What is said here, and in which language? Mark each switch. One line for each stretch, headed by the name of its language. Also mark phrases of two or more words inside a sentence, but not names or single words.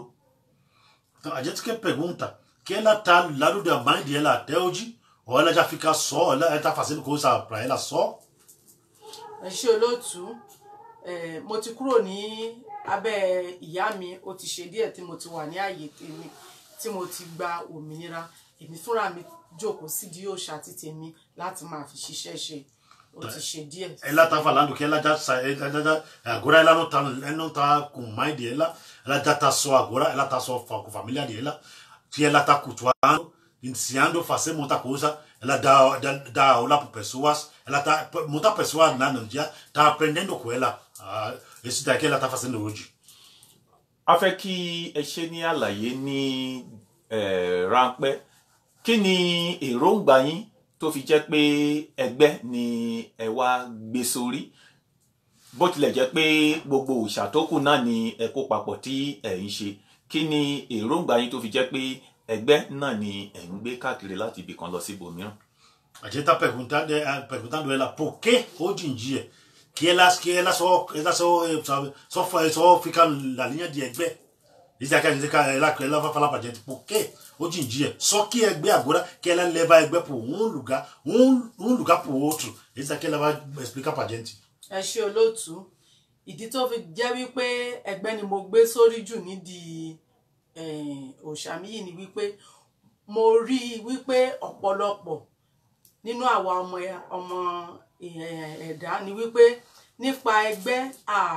Portuguese: Então, a gente que pergunta que ela está do lado da mãe dela até hoje, ou ela já fica só, ela está fazendo coisa para ela só?
Yoruba: Ẹ ṣé olóòtú, mo ti kúrò ní abẹ́ ìyá mi, ó ti ṣe díẹ̀ tí mo ti wà ní ààyè tèmi tí mo ti gba òmìnira. Èmi fúnra mi jókòó sídìí òòṣà ti tèmi láti máa fi ṣiṣẹ́ ṣe. Ó ti ṣe díẹ̀.
Portuguese: Ela está falando que ela já agora ela não tá com mãe dela, ela já está só agora, ela está só com a família dela, que ela está cultuando, ensinando a fazer muita coisa. Ela dá aula para pessoas, ela tá muita pessoa lá no dia tá aprendendo com ela. Isso daqui ela tá fazendo hoje.
Yoruba: A fẹ́ kí ẹ ṣe ní àlàyé ní ráńpẹ́, kí ni èròǹgbà yín tó fi jẹ́ pé Ẹgbẹ́ ni ẹ wá gbé sórí, bó tilẹ̀ jẹ́ pé gbogbo òòṣà tó kù náà ni ẹ kó papọ̀ tí ẹ ń ṣe? Kí ni èròǹgbà yín tó fi jẹ́ pé Ẹgbẹ́ náà ni ẹ ń gbé káàkiri láti ibì kan lọ sí ibòmíràn?
Portuguese: A gente está perguntando ela por que hoje em dia que ela só fica na linha de Ẹgbẹ́. Isso aqui ela vai falar para a gente por que hoje em dia só que Ẹgbẹ́ agora que ela leva Ẹgbẹ́ para um lugar para o outro. Isso aqui ela vai explicar para a gente.
Yoruba: Ẹ ṣé olóòtú, ìdí tó fi jẹ́ wípé Ẹgbẹ́ ni mo gbé sórí jù nídìí òòṣà mi yìí ni wípé mo rí wípé ọ̀pọ̀lọpọ̀ nínú àwa ọmọ ẹ̀dá ni wípé nípa Ẹgbẹ́